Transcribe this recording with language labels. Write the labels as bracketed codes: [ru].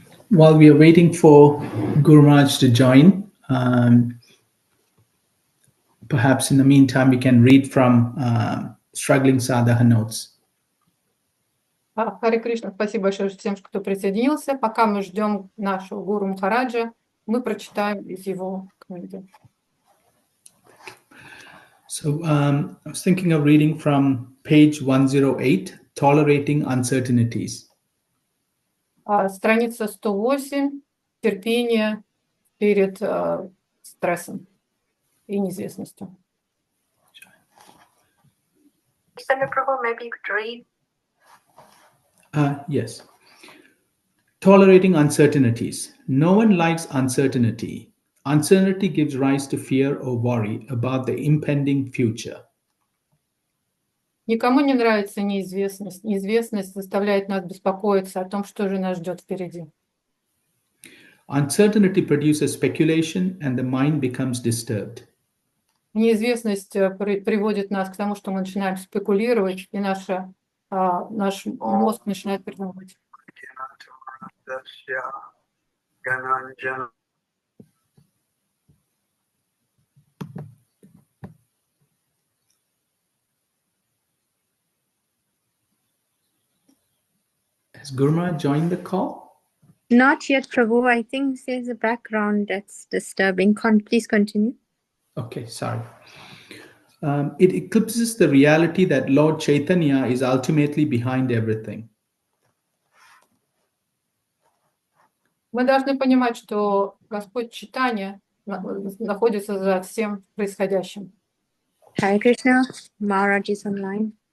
[en] While we are waiting for Guru Maharaj to join, perhaps in the meantime we can read from Struggling Sadhaka Notes. [ru] Харе Кришна, спасибо большое всем, кто присоединился. Пока мы ждем нашего Гуру Махараджа, мы прочитаем из его книги. [en] So I was thinking of reading from page 108, Tolerating Uncertainties. [ru] Страница 108, терпение перед стрессом и неизвестностью. [en] Maybe you could read. Yes. Tolerating uncertainties. No one likes uncertainty. Uncertainty gives rise to fear or worry about the impending future. [ru] Никому не нравится неизвестность. Неизвестность заставляет нас беспокоиться о том, что же нас ждет впереди. [en] Uncertainty produces speculation and the mind becomes disturbed. [ru] Неизвестность приводит нас к тому, что мы начинаем спекулировать, и наш мозг начинает придумывать. [en] Has Guru Maharaj joined the call? Not yet, Prabhu. I think there's a background that's disturbing. Please continue. Okay, sorry. It eclipses the reality that Lord Chaitanya is ultimately behind everything. [ru] Мы должны понимать, что Господь Чайтанья находится за всем происходящим. [en] Hare Krishna, Maharaj is online.